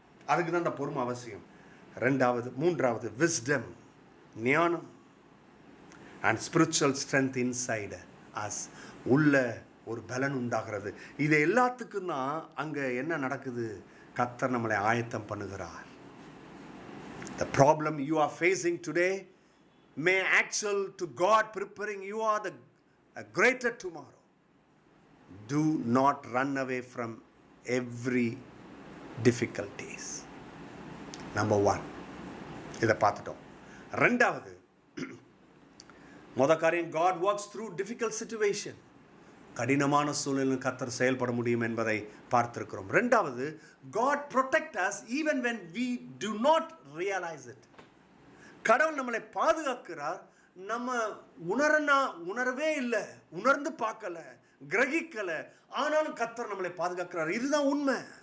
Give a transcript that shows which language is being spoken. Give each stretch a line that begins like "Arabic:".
Tamil: அதுக்கு தான் அந்த பொறுமை அவசியம். மூன்றாவது
English: wisdom,
Tamil: ஞானம்
English: and spiritual strength inside us,
Tamil: உள்ள ஒரு பலன் உண்டாகிறது. இது எல்லாத்துக்கும் தான் அங்கே என்ன நடக்குது? கர்த்தர் நம்மளை ஆயத்தம் பண்ணுகிறார்.
English: The problem you are facing today may actual to God preparing you are a greater tomorrow. Do not run away from every difficulties. Number 1,
Tamil: இதை பார்த்துட்டோம். ரெண்டாவது, காரியம்,
English: God works through difficult situation.
Tamil: கடினமான சூழலில் கர்த்தர் செயல்பட முடியும் என்பதை பார்த்திருக்கிறோம். ரெண்டாவது,
English: God protect us even when we do not realize it.
Tamil: கடவுள் நம்மளை பாதுகாக்கிறார். நம்ம உணரவே இல்லை, உணர்ந்து பார்க்கல, கிரகிக்கல, ஆனாலும் கர்த்தர் நம்மளை பாதுகாக்கிறார். இதுதான் உண்மை.